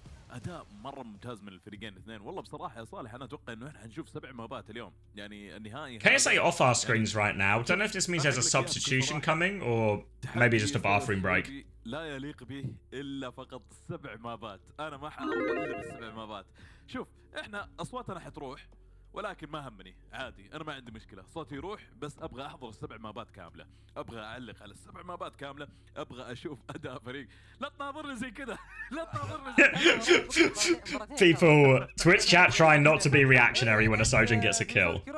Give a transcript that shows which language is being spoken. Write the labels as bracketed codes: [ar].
[ar] اداء مره ممتاز من الفريقين الاثنين والله بصراحه يا صالح انا اتوقع انه احنا حنشوف 7 مابات اليوم يعني النهائي [en] KSA off our screens right now. Don't know if this means there's a substitution coming or maybe just a bathroom break. [ar] لا يليق به الا فقط 7 مابات انا ما حاضر الا بال7 مابات شوف احنا اصواتنا حتروح ولكن ما همني عادي انا ما عندي مشكله صوتي يروح بس ابغى احضر ال7 مابات كامله ابغى اعلق على ال7 مابات كامله ابغى اشوف اداء فريق لا تناظرني زي كذا لا تناظرني زي كذا [en] People, Twitch chat trying not to be reactionary when a Sojourn gets a kill.